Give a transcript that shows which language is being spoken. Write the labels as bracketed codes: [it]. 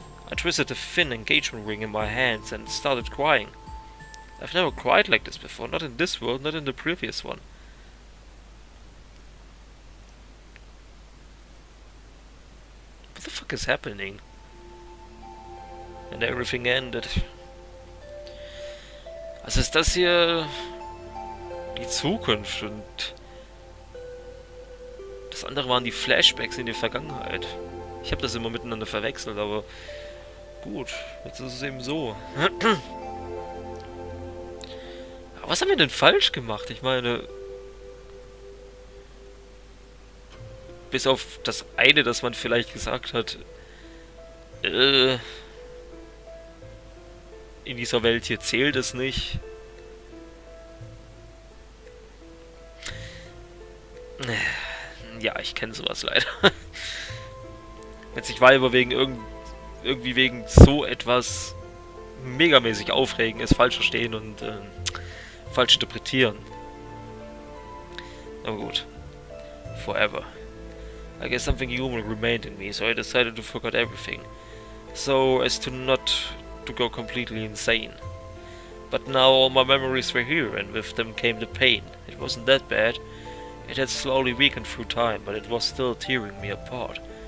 [en] I twisted the thin engagement ring in my hands and started crying. I've never cried like this before, not in this world, not in the previous one. What the fuck is happening? And everything ended. [de] Also ist das hier die Zukunft und das andere waren die Flashbacks in die Vergangenheit. Ich habe das immer miteinander verwechselt, aber gut, jetzt ist es eben so. Aber was haben wir denn falsch gemacht? Ich meine, bis auf das eine, dass man vielleicht gesagt hat, in dieser Welt hier zählt es nicht. Ja, ich kenne sowas leider. Wenn sich Weiber irgendwie wegen so etwas megamäßig aufregen, es falsch verstehen und falsch interpretieren. Aber gut. [en] Forever. I guess something human remained in me, so I decided to forget everything. So as to not to go completely insane. But now all my memories were here, and with them came the pain. It wasn't that bad. It had slowly weakened through time, but it was still tearing me apart.